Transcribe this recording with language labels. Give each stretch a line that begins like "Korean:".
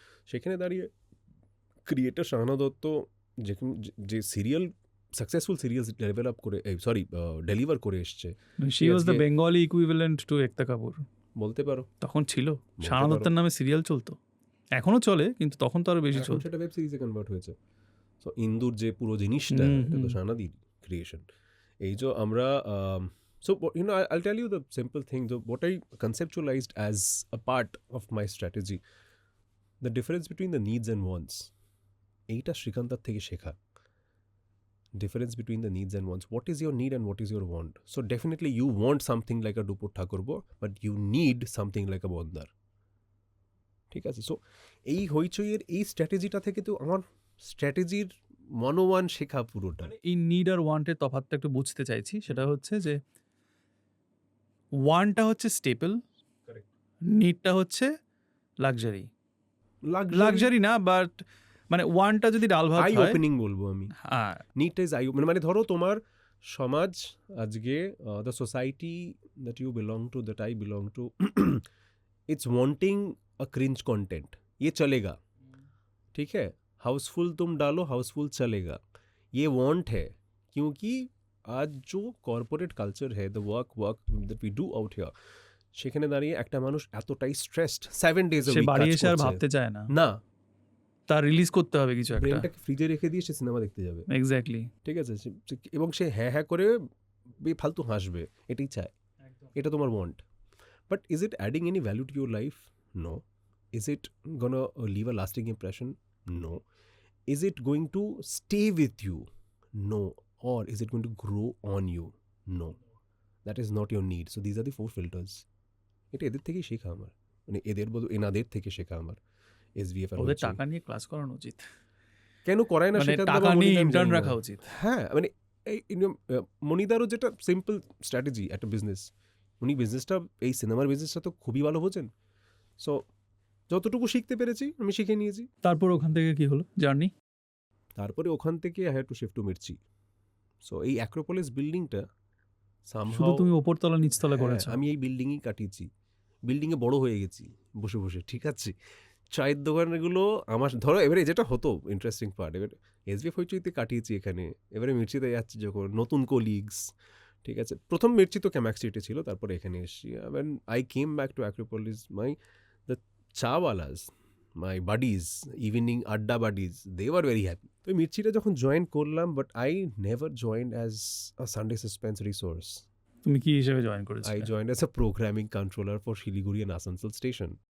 Bangla: সেখানে দাঁড়িয়ে ক্রিয়েটার শাহানা দত্ত যে সিরিয়াল সাকসেসফুল সিরিয়ালস ডেভেলপ করে, ডেলিভার করে এসছে,
English: she was the Bengali equivalent to Ekta Kapoor
Bangla: বলতে পারো। তখন ছিল, শাহানা দত্তের নামে সিরিয়াল চলতো, এখনো চলে কিন্তু তখন তো আরো বেশি চলতো। সেটা ওয়েব সিরিজে কনভার্ট হয়েছে। সো ইন্দুর যে পুরো জিনিসটা, এটা তো শাহনাদির ক্রিয়েশন। এই যে আমরা
English: so I'll tell you the simple thing, what I conceptualized as a part of my strategy, the difference between the needs and wants,
Bangla: এইটা শ্রীকান্তার থেকে শেখা।
English: Difference between the needs and wants, what is your need and what is your want? So definitely you want something like a Dupur Thakurbo, but you need something like a Bondar,
Bangla: ঠিক আছে? So এই হইচইয়ের এই স্ট্র্যাটেজিটা থেকে তো আমার স্ট্র্যাটেজির 101 শেখা পুরোটা। এই নিড আর ওয়ান্টের তফাৎটা একটু বুঝতে চাইছি। সেটা হচ্ছে যে ওয়ানটা হচ্ছে স্টেপল, নিডটা হচ্ছে লাক্সারি। লাক্সারি না, বাট মানে ওয়ানটা যদি ডাল ভাত হয়, আই ওপেনিং বলবো আমি। হ্যাঁ,
English: নিডটা is eye opening.
Bangla: মানে ধরো তোমার সমাজ আজকে,
English: the society that you belong to,
Hindi: that I belong to, it's wanting a cringe content, ये चलेगा, ठीक है, हाउसफुल तुम डालो हाउसफुल चलेगा, ये वांट है। क्योंकि आज जो कॉर्पोरेट
Bangla: কালচার है,
English: the work that we do out here,
Bangla: সেখানে দাঁড়িয়ে একটা মানুষ এতটাই স্ট্রেসড 7 ডেজ সে বাড়ি এসে আর ভাবতে চায় না, না তার রিলিজ করতে হবে কিছু একটা, ব্রেনটাকে ফ্রিজে রেখে দিয়ে সে সিনেমা দেখতে যাবে। এক্স্যাক্টলি, ঠিক আছে, এবং সে হ্যাঁ হ্যাঁ করে ফালতু হাসবে, এটাই চায়, এটা তোমার want.
English: But is it adding any value to your life? No. Is it gonna leave a lasting impression? No. Is it going to stay with you? No. Or is it going to grow on you? No. That is not your need. So these are the 4 filters.
Bangla: এটা এদের থেকেই শেখা আমার, মানে এদের বলতে এনাদের থেকে শেখা আমার। এসভিএফ এর ওদের টাকা নিয়ে ক্লাস করানো উচিত, কেন করায় না? মানে সেটা টাকা নিয়ে ইন্টার্ন রাখা উচিত। হ্যাঁ, মানে এই মনিদারও যেটা সিম্পল স্ট্র্যাটেজি একটা বিজনেস, উনি বিজনেসটা, এই সিনেমার বিজনেসটা তো খুবই ভালো বোঝেন। সো যতটুকু শিখতে পেরেছি আমি শিখে নিয়েছি। তারপর ওখান থেকে কি হলো জার্নি? তারপরে ওখান থেকে
English: I had to shift to Mirchi.
Bangla: So এই অ্যাক্রোপলিস বিল্ডিংটা শুধু তুমি ওপরতলা নিচতলা করেছো? আমি এই বিল্ডিংই কাটিয়েছি, বিল্ডিংয়ে বড় হয়ে গেছি বসে বসে, ঠিক আছে। চায়ের দোকানগুলো আমার, ধরো এবারে যেটা হতো ইন্টারেস্টিং পার্ট, এবার এসবিএফ হইচইতে কাটিয়েছি এখানে, এবারে মির্চিতে যাচ্ছি যখন, নতুন কলিগস, ঠিক আছে। প্রথম মির্চি তো ক্যামাক স্ট্রিটে ছিল, তারপরে এখানে এসেছি।
English: when I came back to Acropolis, the chaiwalas, my buddies, evening adda buddies, they were very happy.
Bangla: তো মির্চিটা যখন জয়েন করলাম,
English: But I never joined as a Sunday Suspense resource.
Bangla: তুমি কি হিসেবে জয়েন
English: I
Bangla: করেছিলে?
English: joined as a programming controller for Shiliguri and Asansol station.